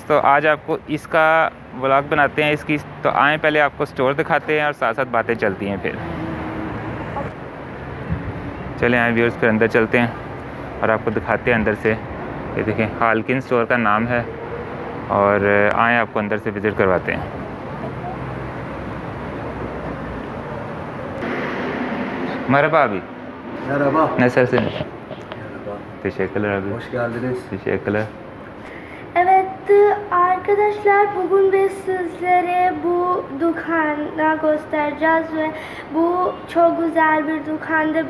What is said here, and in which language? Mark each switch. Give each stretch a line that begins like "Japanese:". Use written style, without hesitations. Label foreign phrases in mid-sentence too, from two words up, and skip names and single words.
Hindi: तो आज आपको इसका व्लॉग बनाते हैं इसकी। तो आएँ पहले आपको स्टोर दिखाते हैं और साथ साथ बातें चलती हैं। फिर चले आए व्यूअर्स, फिर अंदर चलते हैं और आपको दिखाते हैं अंदर से। ये देखें, हालकिन स्टोर का नाम है और आए आपको अंदर से विज़िट करवाते हैं।
Turkish: Merhaba abi. Merhaba. Nasılsınız? Merhaba. Teşekkürler abi. Hoş geldiniz. Teşekkürler. Evet arkadaşlar, bugün biz sizlere bu dükkanı göstereceğiz ve bu çok güzel bir dükkandı.